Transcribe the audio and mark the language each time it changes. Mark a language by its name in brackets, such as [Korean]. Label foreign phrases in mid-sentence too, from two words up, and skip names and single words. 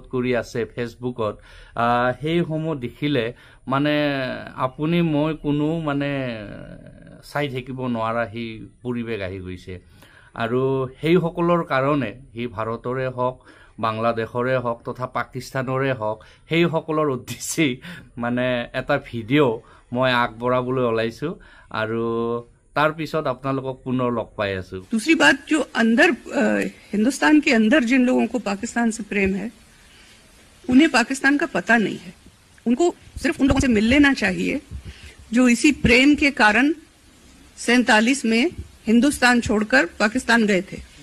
[Assamese] কৰি আছে ফেসবুকত সেই সমূহ দেখিলে মানে আপুনি মই কোনো মানে চাই থাকিব নোৱাৰা হি পৰিবেশ আহি গৈছে আৰু সেই সকলৰ কাৰণে হি ভাৰতৰে হওক বাংলাদেশৰে হওক তথা পাকিস্তানৰে হওক সেই সকলৰ উদ্দেশ্যে মানে এটা ভিডিও মই আগবঢ়াবলৈ ওলাইছো আৰু तार पिছত আপোনালোকক পুনৰ লগ পাই আছো [Hindi] दूसरी बात जो अंदर हिंदुस्तान के अंदर जिन लोगों को पाकिस्तान से प्रेम है उन्हें पाकिस्तान का पता नहीं है उनको सिर्फ उन लोगों से मिल लेना चाहिए जो इसी प्रेम के कारण 47 में हिंदुस्तान छोड़कर पाकिस्तान गए थे